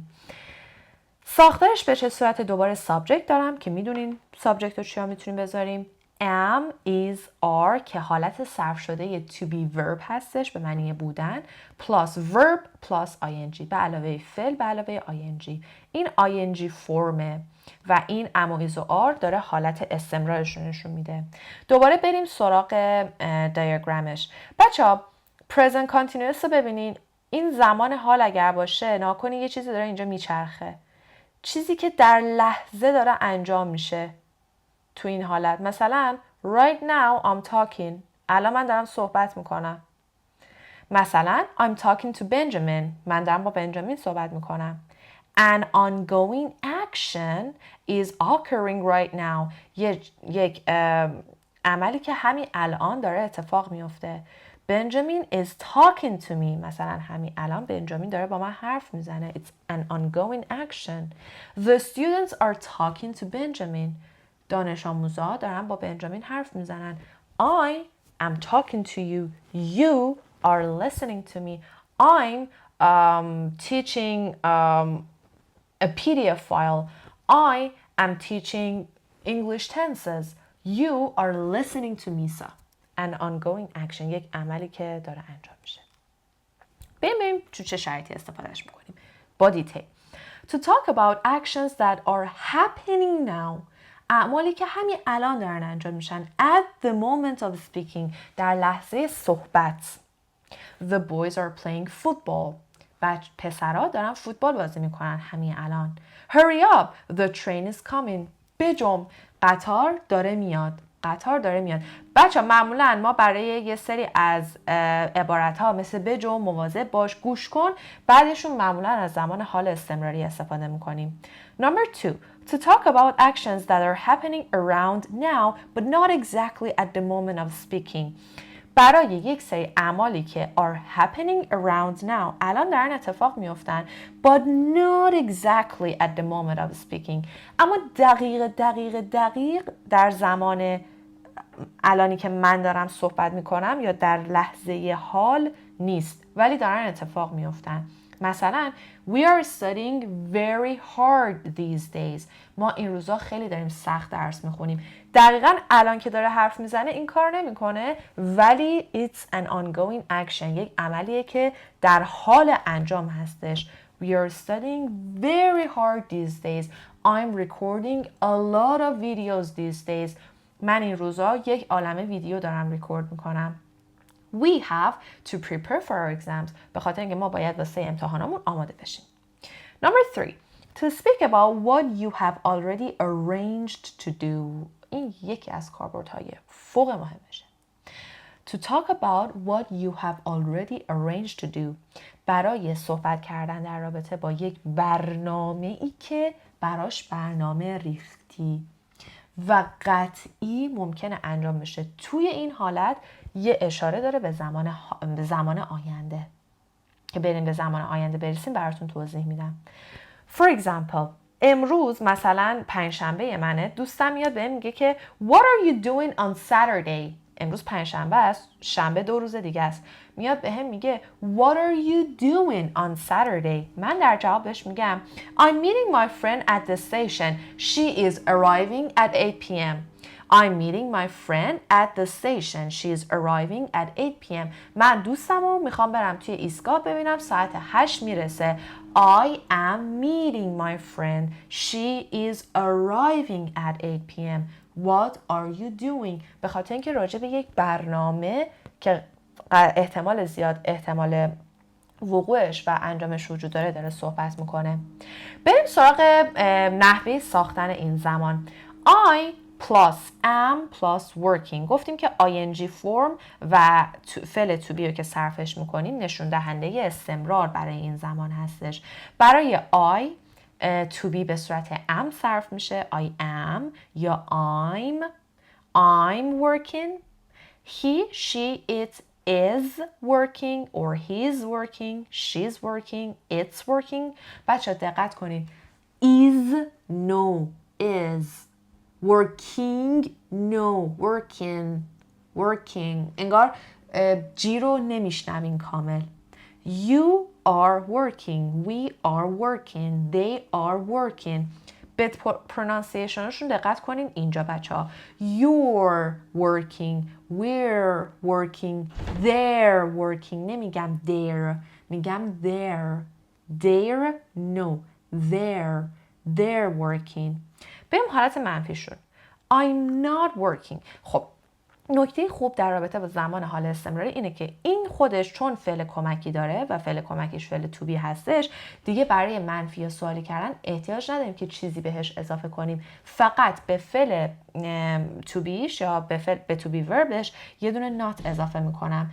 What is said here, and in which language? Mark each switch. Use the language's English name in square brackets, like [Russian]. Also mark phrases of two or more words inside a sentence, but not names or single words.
[Persian] ساختارش به چه صورت؟ دوباره subject دارم که میدونین subject رو چیا میتونیم بذاریم. [English] am, is, are [Persian] که حالت صرف شده [English] to be verb [Persian] هستش به معنی بودن [English] plus verb plus ing [Persian] به علاوه فعل به علاوه ing. این ing فرمه و این am و is و are داره حالت استمرارش رو نشون میده. دوباره بریم سراغ دیاگرامش. بچه ها [English] present continuous [Persian] رو ببینین. این زمان حال اگر باشه ناکنی یه چیزی داره اینجا میچرخه، چیزی که در لحظه داره انجام میشه. تو این حالت مثلا [English] right now I'm talking، [Persian] الان من دارم صحبت میکنم. [English] مثلا I'm talking to Benjamin، [Persian] من دارم با بنجامین صحبت میکنم. [English] An ongoing action is occurring right now، [Persian] یک عملی که همین الان داره اتفاق میفته. [English] Benjamin is talking to me، [Persian] مثلا همین الان بنجامین داره با من حرف میزنه. [English] It's an ongoing action. The students are talking to Benjamin، [Persian] دانش آموزا دارن با بنجامین حرف میزنن. [English] I am talking to you. You are listening to me. I'm teaching a PDF file. I am teaching English tenses. You are listening to Misa. An ongoing action، [Persian] یک عملی که داره انجام میشه. بریم چه شرایطی استفادهش میکنیم با دیتیل. [English] To talk about actions that are happening now، [Persian] اعمالی که همین الان دارن انجام میشن. [English] At the moment of speaking، [Persian] در لحظه صحبت. [English] The boys are playing football. [Persian] پسرها دارن فوتبال بازی میکنن همین الان. [English] Hurry up, the train is coming. [Persian] بجنب، قطار داره میاد. قطار داره میاد. بچه معمولا ما برای یه سری از عبارت ها مثل بجنب، مواظب باش، گوش کن، بعدشون معمولا از زمان حال استمراری استفاده میکنیم. [English] Number 2, to talk about actions that are happening around now but not exactly at the moment of speaking. [Persian] برای یک سری اعمالی که [English] are happening around now [Persian] الان دارن اتفاق میفتن [English] but not exactly at the moment of speaking [Persian] اما دقیق در زمان الانی که من دارم صحبت میکنم یا در لحظه حال نیست ولی دارن اتفاق میفتن. [English] مثلا we are studying very hard these days. [Persian] ما این روزا خیلی داریم سخت درس میخونیم. دقیقاً الان که داره حرف میزنه این کار نمیکنه ولی [English] it's an ongoing action. [Persian] یک عملیه که در حال انجام هستش. [English] We are studying very hard these days. I'm recording a lot of videos these days. [Persian] من این روزا یک عالمه ویدیو دارم ریکورد میکنم. [English] We have to prepare for our exams. [Persian] به خاطر اینکه ما باید واسه امتحانامون آماده بشیم. [English] Number 3. To speak about what you have already arranged to do. [Persian] این یکی از کاربردهای فوق مهمشه. [English] To talk about what you have already arranged to do. [Persian] برای صحبت کردن در رابطه با یک برنامه‌ای که براش برنامه ریختی و قطعی ممکنه انجام بشه. توی این حالت یه اشاره داره به زمان آینده. که بریم به زمان آینده برسیم براتون توضیح میدم. [English] For example, [Persian] امروز مثلا پنجشنبه منه، دوستم میاد بهم میگه که [English] What are you doing on Saturday? [Persian] امروز پنجشنبه است، شنبه 2 روز دیگه است. میاد بهم میگه [English] What are you doing on Saturday? [Persian] من در جواب بهش میگم [English] I'm meeting my friend at the station. She is arriving at 8 p.m. I'm meeting my friend at the station. She is arriving at 8 p.m. [Persian] من دوستمو میخوام برم توی ایستگاه ببینم ساعت 8 میرسه. [English] I am meeting my friend. She is arriving at 8 p.m. What are you doing? [Persian] به خاطر اینکه راجع به یک برنامه که احتمال زیاد احتمال وقوعش و انجامش وجود داره صحبت میکنه. بریم سراغ نحوه ساختن این زمان. [English] I plus am plus working. [Persian] گفتیم که ing فرم و فعل [English] to be [Persian] رو که صرفش میکنیم نشون دهنده استمرار برای این زمان هستش. برای [English] I to be [Persian] به صورت am صرف میشه. [English] I am یا I'm working. He, she, it is working or he's working, she's working, it's working. [Persian] بچه دقت کنید. [English] Is, no, is. Working, no, working. [Persian] انگار جی رو نمیشنوین کامل. [English] You are working, we are working, they are working. [Persian] به پرونانسیشنشون دقت کنین اینجا بچه ها. [English] You're working, we're working, they're working. [Persian] نمیگم they're، میگم they're. [English] They're, no, they're working. [Persian] بریم حالت منفیشون. [English] I'm not working. [Persian] خب نکته خوب در رابطه با زمان حال استمراری اینه که این خودش چون فعل کمکی داره و فعل کمکیش فعل [English] to be [Persian] هستش دیگه برای منفی یا سوالی کردن احتیاج نداریم که چیزی بهش اضافه کنیم. فقط به فعل [English] to beش [Persian] یا به [English] to be verbش [Persian] یه دونه not اضافه میکنم.